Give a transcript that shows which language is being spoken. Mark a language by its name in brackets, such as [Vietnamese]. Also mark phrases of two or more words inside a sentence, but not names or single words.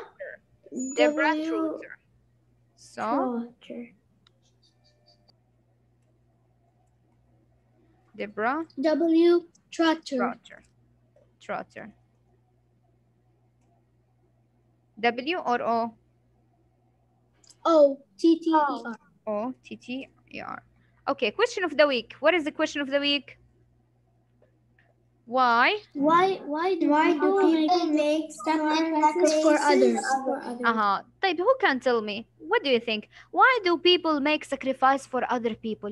[English] Trotter. So Deborah W. Trotter. W or O? O-T-T-E-R. O-T-T-E-R. Okay, question of the week. What is the question of the week? Why do people make sacrifices for others? طيب, who can tell me? What do you think? Why do people make sacrifice for other people?